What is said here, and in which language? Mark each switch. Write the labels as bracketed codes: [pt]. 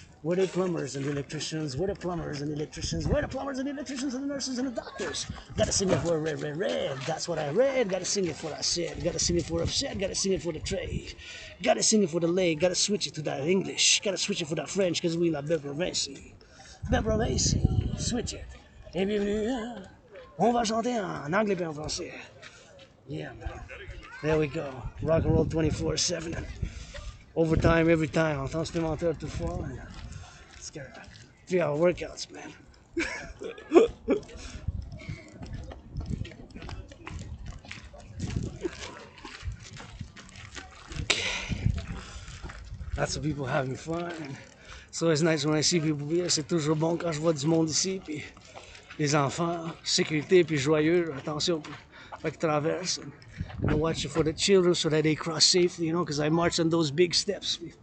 [en] Where the plumbers and the electricians? Where the plumbers and the electricians? Where the plumbers and the electricians and the nurses and the doctors? Gotta sing it for red, red, red. That's what I read. Gotta sing it for what I said. Gotta sing it for upset. Gotta sing it for the trade. Gotta sing it for the leg. Gotta switch it to that English. Gotta switch it for that French because we love Beverly. Beverly, switch it. [fr] Et bienvenue. On va chanter en anglais et en français. [en] Yeah, man. There we go. Rock and roll 24/7. Overtime every time. [fr] En temps supplémentaire toutefois. [en] Let's get 3-hour workouts, man. Lots of people having fun. It's always nice when I see people here. [fr] C'est toujours bon quand je vois du monde ici. Puis les enfants, sécurité, puis joyeux. Attention, pas qu'ils traversent. [en] And watch for the children so that they cross safely, you know, because I march on those big steps.